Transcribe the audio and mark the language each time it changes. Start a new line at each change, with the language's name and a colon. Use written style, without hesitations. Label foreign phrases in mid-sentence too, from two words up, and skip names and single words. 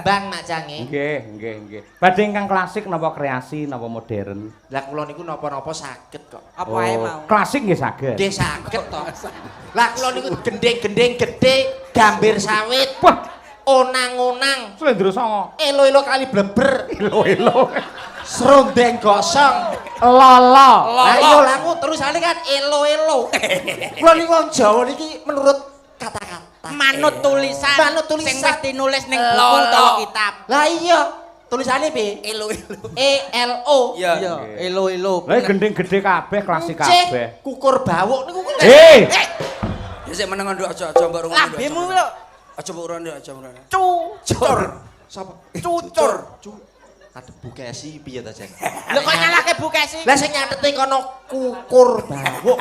Javanese: Nembang Mak Cangi. Nggih. Badhe ingkang klasik napa kreasi napa modern? Lah kula niku napa-napa saged kok. Apa ae mau? Klasik nggih saged. Nggih saged to. Lah kula niku gendeng-gendeng gedhe, gambir sawit. Wah, Onang-onang, Slendro Songo. elo-elo kali bleber, Elo-elo. serondeng gosong. Lolo. Lah iya lah aku terusane kan elo-elo. Kula niku wong Jawa niki
Indonesian: menurut kata-kata.
Javanese: Manut tulisan. Manut tulisan. Sing wis dinulis ning buku utawa kitab. Lah iya, tulisane piye? Elo-elo. ELO. Iya. Elo-elo. Lah gendeng gedhe kabeh, klasik kabeh. Kukur bawuk niku kuwi. Ya sik meneng nduk aja mbok rungokno. Lambemu lho. Aja mbok urun aja urun. Cucur. Sapa? Cucur. Ada Bu Kesi piye to, Jeng? Lho kok nyalahke Bu Kesi? Lah sing nyatete kono kukur bawuk.